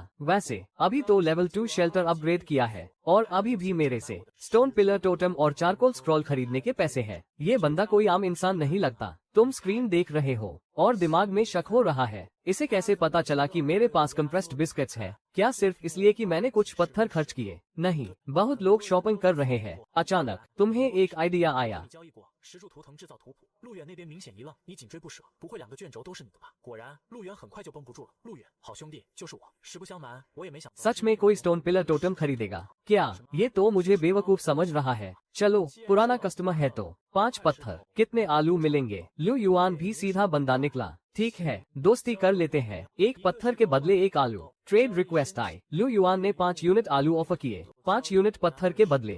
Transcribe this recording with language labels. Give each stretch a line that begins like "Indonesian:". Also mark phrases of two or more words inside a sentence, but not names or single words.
Hindi: वैसे अभी तो
English: level 2 shelter upgrade
Hindi: किया है और अभी भी मेरे से
English: stone pillar totem
Hindi: और
English: charcoal scroll
Hindi: खरीदने के पैसे हैं। ये बंदा कोई आम इंसान नहीं लगता। तुम स्क्रीन देख रहे हो और दिमाग में शक हो रहा है। इसे कैसे पता चला कि मेरे पास
English: compressed biscuits
Hindi: है? क्या सिर्फ इसलिए कि मैंने कुछ पत्थर खर्च किए? नहीं, बहुत लोग शॉपिंग कर रहे हैं। अचानक तुम्हें एक आइडिया आया।
Chinese: 石柱图腾制造图谱，路远那边明显一愣，你紧追不舍，不会2个卷轴都是你的吧？果然，路远很快就绷不住了。路远，好兄弟，就是我。实不相瞒，我也没想到
Hindi: सच में कोई
English: stone pillar totem
Hindi: खरीदेगा क्या? ये तो मुझे बेवकूफ समझ रहा है। चलो, पुराना कस्टमर है तो 5 पत्थर कितने आलू मिलेंगे? लू युआन भी सीधा बंदा निकला। ठीक है, दोस्ती कर लेते हैं। 1 पत्थर के बदले 1 आलू।
English: trade request
Hindi: आई। लू युआन ने 5 यूनिट आलू ऑफर किए, 5 यूनिट पत्थर के बदले।